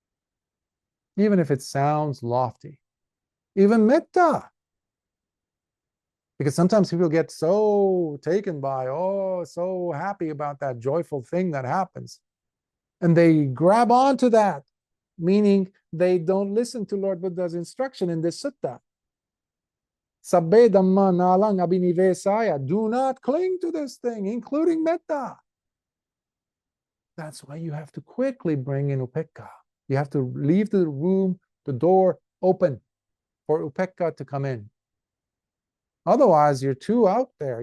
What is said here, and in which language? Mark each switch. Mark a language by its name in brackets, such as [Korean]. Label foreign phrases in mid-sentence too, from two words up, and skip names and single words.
[English] Even if it sounds lofty, even metta. Because sometimes people get so taken by, oh, so happy about that joyful thing that happens. And they grab onto that, meaning they don't listen to Lord Buddha's instruction in this sutta. [Pali] Sabbe dhamma nalang abhinivesaya. [English] Do not cling to this thing, including metta. That's why you have to quickly bring in upekkha. You have to leave the room, the door open for upekkha to come in. Otherwise, you're too out there.